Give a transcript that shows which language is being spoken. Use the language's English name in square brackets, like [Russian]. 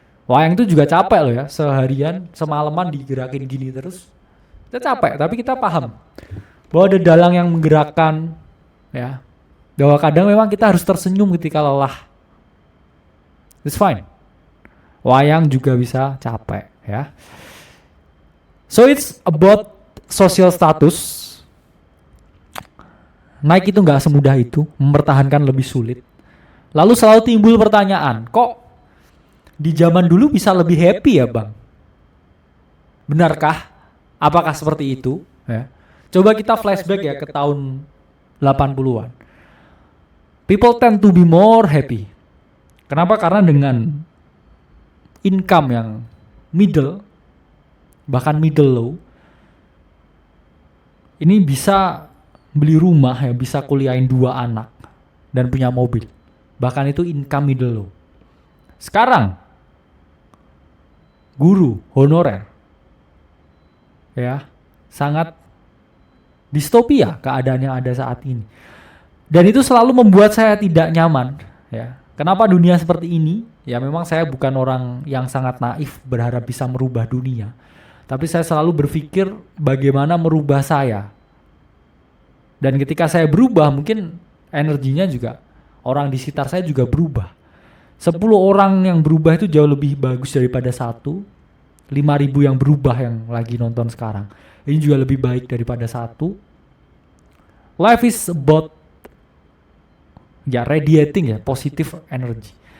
[Indonesian] Wayang itu juga capek loh ya, seharian, semalaman digerakin gini terus. Kita capek, tapi kita paham bahwa ada dalang yang menggerakkan, ya. Bahwa kadang memang kita harus tersenyum ketika lelah. [English] It's fine. [Indonesian] Wayang juga bisa capek, ya. [English] So it's about social status. [Indonesian] Naik itu nggak semudah itu, mempertahankan lebih sulit. Lalu selalu timbul pertanyaan, kok di zaman dulu bisa lebih happy ya bang? Benarkah? Apakah seperti itu? Ya. Coba kita flashback ya ke tahun 80-an. [English] People tend to be more happy. [Indonesian] Kenapa? Karena dengan income yang middle, bahkan middle low, ini bisa beli rumah ya, bisa kuliahin 2 anak dan punya mobil. Bahkan itu income middle low. Sekarang guru honorer ya, sangat distopia keadaan yang ada saat ini. Dan itu selalu membuat saya tidak nyaman ya. Kenapa dunia seperti ini? Ya memang saya bukan orang yang sangat naif berharap bisa merubah dunia. Tapi saya selalu berpikir bagaimana merubah saya. Dan ketika saya berubah, mungkin energinya juga, orang di sekitar saya juga berubah. 10 orang yang berubah itu jauh lebih bagus daripada 1. 5.000 yang berubah yang lagi nonton sekarang. Ini juga lebih baik daripada 1. [English] Life is about ya radiating ya, positive energy.